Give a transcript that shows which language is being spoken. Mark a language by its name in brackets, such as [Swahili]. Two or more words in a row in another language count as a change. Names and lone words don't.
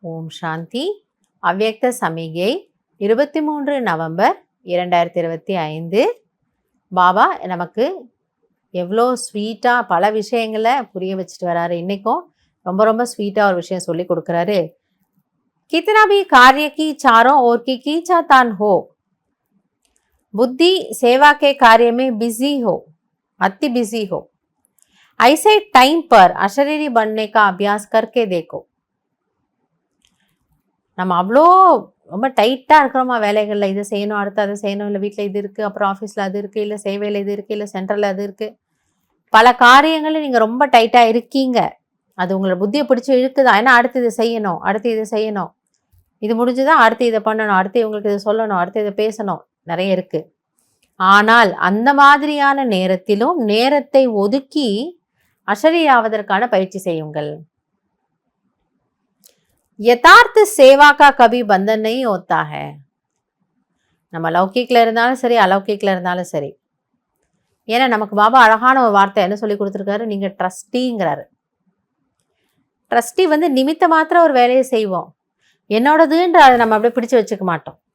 [Tamil] சாந்தி. அவ்யக்த சமிகை 23 நவம்பர் 2025. பாபா நமக்கு எவ்வளோ ஸ்வீட்டாக பல விஷயங்களை புரிய வச்சுட்டு வராரு. இன்றைக்கும் ரொம்ப ரொம்ப ஸ்வீட்டாக ஒரு விஷயம் சொல்லி கொடுக்குறாரு. [Hindi] कितना भी कार्य की चारों ओर की खींचातान हो, बुद्धि सेवा के कार्य में बिजी हो, अति बिजी हो, ऐसे टाइम पर अशरीरी बनने का अभ्यास करके देखो. [Tamil] நம்ம அவ்வளோ ரொம்ப டைட்டாக இருக்கிறோமா வேலைகளில், இதை செய்யணும், அடுத்து அதை செய்யணும், இல்லை வீட்டில் இது இருக்குது, அப்புறம் ஆஃபீஸில் அது இருக்குது, இல்லை சேவையில் இது இருக்குது, இல்லை சென்ட்ரலில் அது இருக்குது, பல காரியங்களில் நீங்கள் ரொம்ப டைட்டாக இருக்கீங்க. அது உங்களோட புத்தியை பிடிச்சி இழுக்குதான். ஏன்னா அடுத்து இதை செய்யணும், அடுத்து இதை செய்யணும், இது முடிஞ்சுதான் அடுத்து இதை பண்ணணும், அடுத்து இவங்களுக்கு இதை சொல்லணும், அடுத்து இதை பேசணும், நிறைய இருக்குது. ஆனால் அந்த மாதிரியான நேரத்திலும் நேரத்தை ஒதுக்கி அஷரீராவதற்கான பயிற்சி செய்யுங்கள். [Hindi] यथार्थ सेवा का कभी बंधन नहीं होता है. [Tamil] நம்ம லௌகிக்கில் இருந்தாலும் சரி, அலௌகிக்கில் இருந்தாலும் சரி. ஏன்னா நமக்கு பாபா அழகான ஒரு வார்த்தை என்ன சொல்லி கொடுத்துருக்காரு, நீங்கள் ட்ரஸ்டிங்கிறாரு. ட்ரஸ்டி நிமித்த மாத்திரம் ஒரு வேலையை செய்வோம், என்னோடதுன்ற அதை நம்ம அப்படியே பிடிச்சி வச்சுக்க மாட்டோம்.